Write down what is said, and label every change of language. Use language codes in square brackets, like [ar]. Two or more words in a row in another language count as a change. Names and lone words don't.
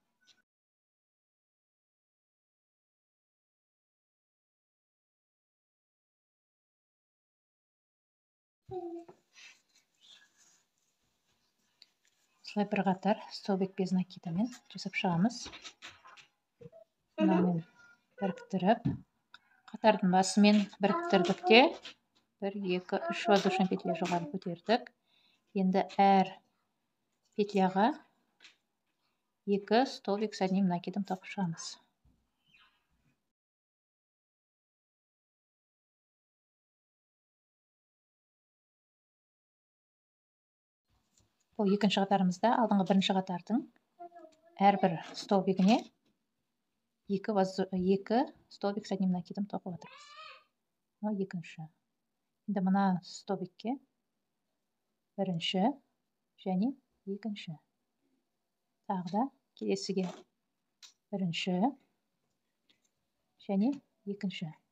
[kk] Осылай бір қатар [ru] столбик без накидамен [kk] жасап шығамыз. Мынамен біріктіріп, қатардың басымен біріктірдік те 1, 2, 3 [ru] воздушный петля [kk] жоғары көтердік. Енді әр петляға 2 [ru] столбик с одним накидом [kk] тағып шығамыз. Бұл екінші қатарымызда алдыңғы бірінші қатардың әрбір столбигіне 2 [ru] столбик с одним накидом [kk] тағып отырмыз. Бұл екінші. Енді мына столбикке бірінші және екінші. Тағы да келесіге бірінші және екінші.